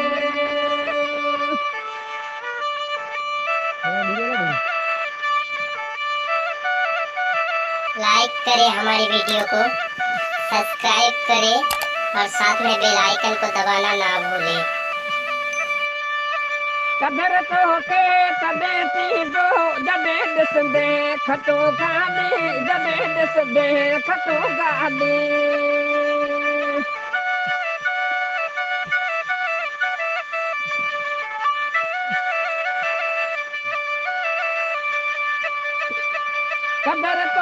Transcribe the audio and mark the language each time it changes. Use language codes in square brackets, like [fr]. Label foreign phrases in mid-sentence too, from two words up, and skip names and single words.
[hi] लाइक करें हमारी वीडियो को, सब्सक्राइब करें और साथ में बेल आइकन को दबाना ना भूलें। [sd] कदर तो के तदे थींदो जॾहिं ॾिसंदे खटो गाॾी जॾहिं ॾिसंदे खटो गाॾी कदर तो